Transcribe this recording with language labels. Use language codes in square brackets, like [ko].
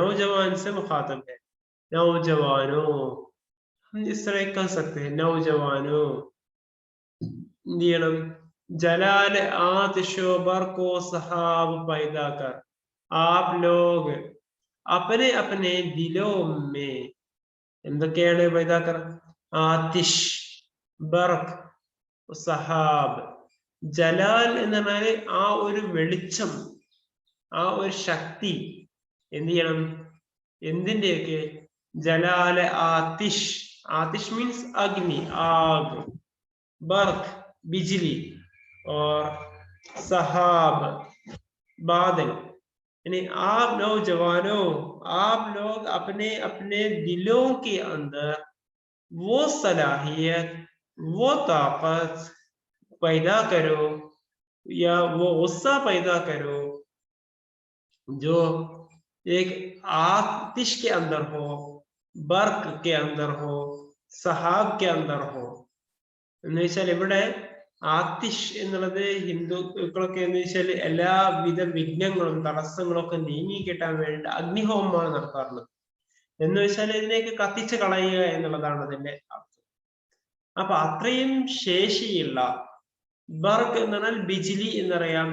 [hi] नौजवान से मुखातब है। नौजवानों, हम इस तरह कह सकते हैं, नौजवानों दियलम जलाल आतिशो बर को सहाब पैदा कर, आप लोग अपने अपने दिलों में [ml] എന്തൊക്കെയാണ് [hi] पैदा कर? [ml] ആതിഷ്, ബർക്ക്, സഹാബ്, ജലാൽ എന്ന് പറഞ്ഞാല് ആ ഒരു വെളിച്ചം, ആ ഒരു ശക്തി എന്ത് ചെയ്യണം? എന്തിന്റെയൊക്കെ? ജലാല് ആതിഷ്, [hi] आतिश मीन्स अग्नि, आग, बर्क बिजली, और सहाब बादल। यानी आप नौजवानों, आप लोग अपने अपने दिलों के अंदर वो सलाहियत, वो ताकत पैदा करो या वो गुस्सा पैदा करो जो एक आतिश के अंदर हो, बर्क के अंदर हो, सहाब के अंदर हो। [ml] എന്ന് വെച്ചാൽ ഇവിടെ ആത്തിഷ് എന്നുള്ളത് ഹിന്ദുക്കളൊക്കെ എന്ന് വെച്ചാൽ എല്ലാവിധ വിഘ്നങ്ങളും തടസ്സങ്ങളും ഒക്കെ നീങ്ങി കിട്ടാൻ വേണ്ടി അഗ്നിഹോമമാണ് നടത്താറുള്ളത്. എന്ന് വെച്ചാൽ ഇതിനെയൊക്കെ കത്തിച്ച് കളയുക എന്നുള്ളതാണ് അതിന്റെ അർത്ഥം. അപ്പൊ അത്രയും ശേഷിയുള്ള ബർക്ക് എന്ന് പറഞ്ഞാൽ ബിജിലി എന്നറിയാം.